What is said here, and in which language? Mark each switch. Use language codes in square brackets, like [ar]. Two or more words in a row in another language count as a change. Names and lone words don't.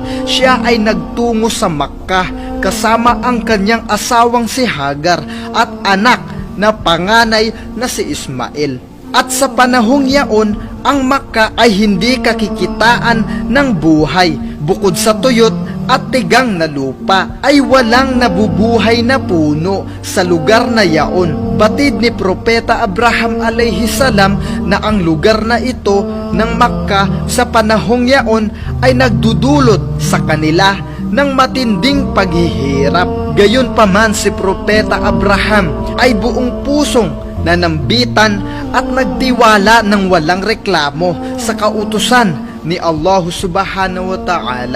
[tl] Siya ay nagtungo sa Makkah kasama ang kanyang asawang si Hagar at anak na panganay na si Ismael. At sa panahong yaon, ang Makkah ay hindi kakikitaan ng buhay. Bukod sa tuyot at tigang na lupa, ay walang nabubuhay na puno sa lugar na yaon. Batid ni Propeta Abraham [ar] عليه السلام [tl] na ang lugar na ito ng Makkah sa panahong yaon ay nagdudulot sa kanila ng matinding paghihirap. Gayunpaman si Propeta Abraham ay buong pusong nanambitan at nagtiwala ng walang reklamo sa kautusan ni Allah [ar] سبحانه وتعالى.